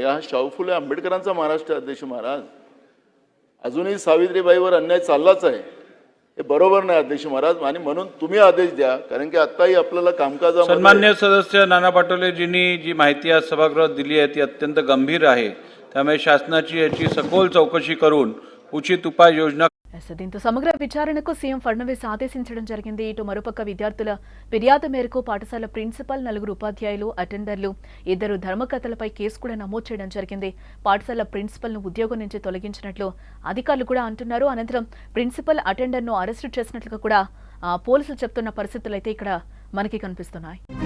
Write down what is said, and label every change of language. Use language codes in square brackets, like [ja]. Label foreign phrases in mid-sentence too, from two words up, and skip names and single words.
[mr] हा शाहू फुले आंबेडकरांचा महाराष्ट्र. अध्यक्ष महाराज, अजूनही सावित्रीबाईवर अन्याय चाललाच आहे. हे बरोबर नाही अध्यक्ष महाराज, आणि म्हणून तुम्ही आदेश द्या, कारण की आताही आपल्याला कामकाजामध्ये. सन्मान्य सदस्य नाना पटोलेजींनी जी माहिती आज सभागृहात दिली आहे ती अत्यंत गंभीर आहे. त्यामुळे शासनाची याची सखोल चौकशी करून उचित उपाययोजना. [te] దీంతో సమగ్ర విచారణకు సీఎం ఫడ్నవీస్ ఆదేశించడం జరిగింది. ఇటు మరోపక్క విద్యార్థుల ఫిర్యాదు మేరకు పాఠశాల ప్రిన్సిపల్, 4 ఉపాధ్యాయులు, అటెండర్లు, 2 ధర్మకర్తలపై కేసు కూడా నమోదు చేయడం జరిగింది. పాఠశాల ప్రిన్సిపల్ ను ఉద్యోగం నుంచి తొలగించినట్లు అధికారులు కూడా అంటున్నారు. అనంతరం ప్రిన్సిపల్, అటెండర్ ను అరెస్టు చేసినట్లుగా కూడా పోలీసులు చెప్తున్న పరిస్థితులు అయితే ఇక్కడ మనకి కనిపిస్తున్నాయి.